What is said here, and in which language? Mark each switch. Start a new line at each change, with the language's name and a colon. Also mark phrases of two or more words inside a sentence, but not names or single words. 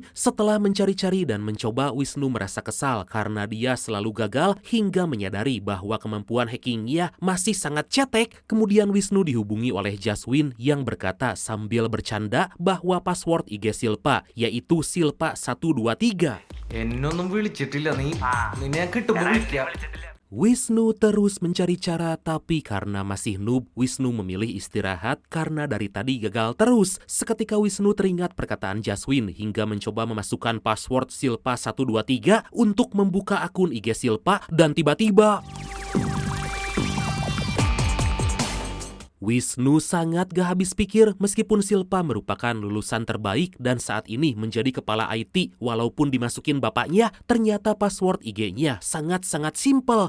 Indonesian: Setelah mencari-cari dan mencoba, Wisnu merasa kesal karena dia selalu gagal hingga menyadari bahwa kemampuan hackingnya masih sangat cetek. Kemudian Wisnu dihubungi oleh Jaswin yang berkata sambil bercanda bahwa password IG Silpa yaitu Silpa123.
Malayalam: എന്നൊന്നും വിളിച്ചിട്ടില്ല നീ നിന്നെ ഞാൻ കിട്ടുമ്പോ വിളിക്കാം.
Indonesian: Wisnu terus mencari cara, tapi karena masih noob, Wisnu memilih istirahat karena dari tadi gagal terus. Seketika Wisnu teringat perkataan Jaswin hingga mencoba memasukkan password Silpa123 untuk membuka akun IG Silpa dan tiba-tiba Wisnu sangat gak habis pikir meskipun Silpa merupakan lulusan terbaik dan saat ini menjadi kepala IT walaupun dimasukin bapaknya, ternyata password IG-nya sangat-sangat simpel.